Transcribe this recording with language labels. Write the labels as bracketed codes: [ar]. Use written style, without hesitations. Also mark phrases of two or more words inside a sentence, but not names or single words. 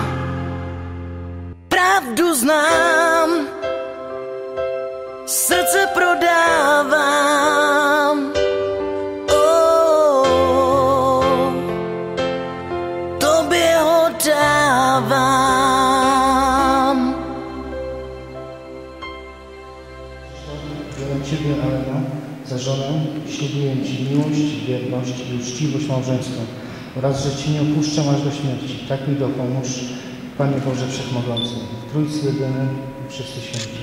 [cs] Pravdu znám, srdce prodávám. Oh, tobě ho dávám. [pl] Biorę Ciebie, Alena, za żonę, ślubuję Ci miłość, wierność i uczciwość małżeńską oraz, że Ci nie opuszczam aż do śmierci. Tak mi dopomóż, Panie Boże Wszechmogący, w Trójcy jedyny i wszyscy święci.